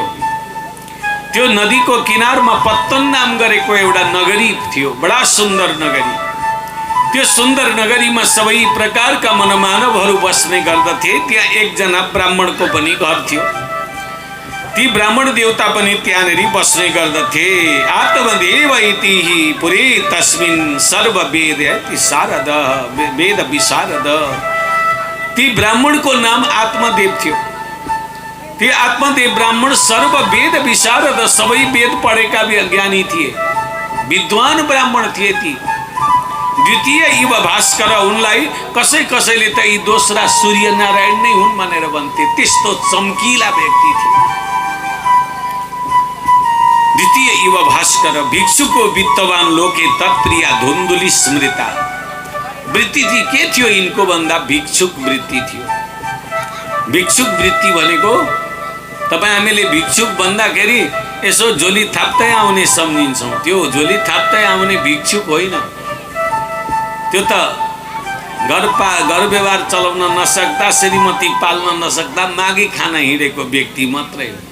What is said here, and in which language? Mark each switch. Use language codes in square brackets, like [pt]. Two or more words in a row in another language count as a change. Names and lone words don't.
[ne] त्यो नदीको किनारमा पत्तन नाम गरेको एउटा नगरी थियो, बडा सुन्दर नगरी। त्यो सुन्दर नगरीमा सबै प्रकारका मनमानवहरू बस्ने गर्दथे। त्यहाँ एकजना ब्राह्मणको पनि घर थियो। ती ब्राह्मण देवता पनि त्यहाँनेरि बस्ने गर्दथे। [sa] आत्मदेव इति पुरे तस्मिन् सर्व वेद शारद वेद विशारद। [ne] ती ब्राह्मणको नाम आत्मदेव थियो। ती आत्मदेव ब्राह्मण [sa] सर्व वेद विशारद, [ne] सबै वेद पढेका ज्ञानी थिए, विद्वान ब्राह्मण थिए। ती [sa] द्वितीय युव भास्कर, [ne] उनलाई कसैले त यी दोस्रा सूर्यनारायण नै हुन् भनेर भन्थे। त्यस्तो चम्किला व्यक्ति थिए [sa] द्वितीय युव भास्कर। भिक्षुको वित्तवान लोके तत्प्रिया धुन्धुली स्मृता। [ne] वृत्ति चाहिँ के थियो यिनको भन्दा भिक्षुक वृत्ति थियो। भिक्षुक वृत्ति भनेको तपाईँ हामीले भिक्षुक भन्दाखेरि यसो झोली थाप्दै आउने सम्झिन्छौँ। त्यो झोली थाप्दै आउने भिक्षुक होइन, त्यो त घर व्यवहार चलाउन नसक्दा, श्रीमती पाल्न नसक्दा मागी खान हिँडेको व्यक्ति मात्रै हो।